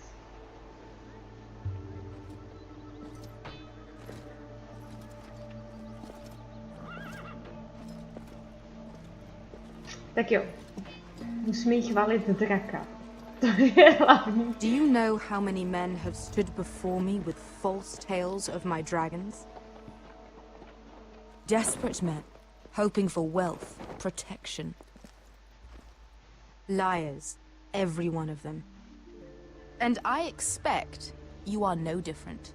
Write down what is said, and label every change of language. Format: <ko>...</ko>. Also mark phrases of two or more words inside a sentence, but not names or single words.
<cs>Tak jo. Musíme jí chválit draka. To je hlavní.</cs> <en>Do you know how many men have stood before me with false tales of my dragons? Desperate men, hoping for wealth, protection. Liars, every one of them. And I expect you are no different.</en>